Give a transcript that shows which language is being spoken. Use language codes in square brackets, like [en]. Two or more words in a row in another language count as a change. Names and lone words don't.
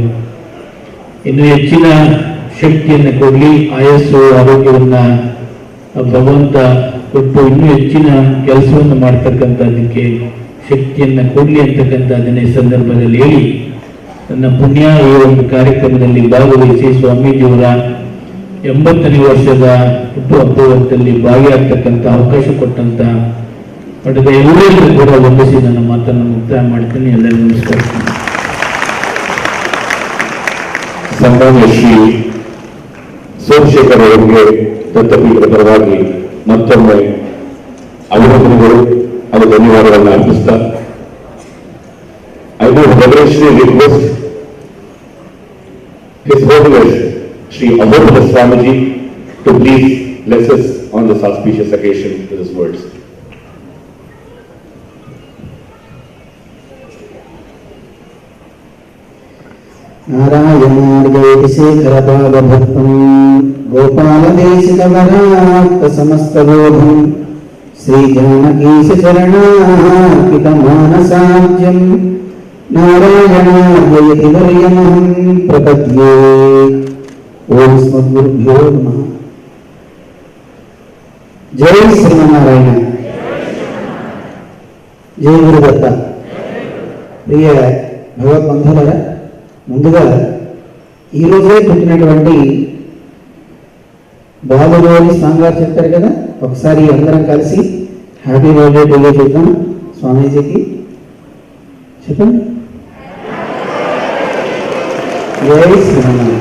[kn] ಇನ್ನು ಹೆಚ್ಚಿನ ಶಕ್ತಿಯನ್ನು ಕೊಡಲಿ, ಆಯಸ್ಸು ಆರೋಗ್ಯವನ್ನ ಭಗವಂತ ಕೊಟ್ಟು ಇನ್ನೂ ಹೆಚ್ಚಿನ ಕೆಲಸವನ್ನು ಮಾಡ್ತಕ್ಕಂಥದ್ದಕ್ಕೆ ಶಕ್ತಿಯನ್ನು ಕೊಡಲಿ ಅಂತಕ್ಕಂಥದ್ದನ್ನ ಈ ಸಂದರ್ಭದಲ್ಲಿ ಹೇಳಿ, ನನ್ನ ಪುಣ್ಯ ಈ ಒಂದು ಕಾರ್ಯಕ್ರಮದಲ್ಲಿ ಭಾಗವಹಿಸಿ ಸ್ವಾಮೀಜಿಯವರ 80ನೇ ವರ್ಷದ ಹುಟ್ಟುಹಬ್ಬದಲ್ಲಿ ಭಾಗಿಯಾಗ್ತಕ್ಕಂಥ ಅವಕಾಶ ಕೊಟ್ಟಂತ ಮಠದ ಎಲ್ಲರಿಗೂ ಕೂಡ ವಂದಿಸಿ ನನ್ನ ಮಾತನ್ನು ಮುಕ್ತಾಯ ಮಾಡ್ತೀನಿ. ಎಲ್ಲರಿಗೂ ನಮಸ್ಕಾರ. ಸನ್ಮಾನ್ಯ ಶ್ರೀ ಸೋಮಶೇಖರ್ ಅವರಿಗೆ ದತ್ತಪೀಠದ ಪರವಾಗಿ ಮತ್ತೊಮ್ಮೆ ಅಭಿನಂದನೆಗಳು ಹಾಗೂ ಧನ್ಯವಾದಗಳನ್ನು ಅರ್ಪಿಸ್ತಾ, [en] I would reverently request His Holiness Sri Revacana Swamiji to please bless us on this auspicious occasion with his words. [sa] नारायणार्येति शेखरपादभक्तं गोपालदेशिकवराक्त समस्तबोधं श्रीजानकीशचरणार्पितमानसाज्यं नारायणार्येति वर्यमहं प्रपद्ये. ओम स्मद्गुरुभ्यो नमः. जय श्रीमन्नारायण. जय गुरुदत्त. [te] प्रिय భగవద్బంధువులారా, ముందుగా ఈరోజే పుట్టినటువంటి బాలురోని స్వామి గారు చెప్పారు కదా, ఒకసారి అందరం కలిసి [en] happy birthday to [te] చూద్దాం స్వామీజీకి. చెప్పండి. జై శ్రీమన్నారాయణ.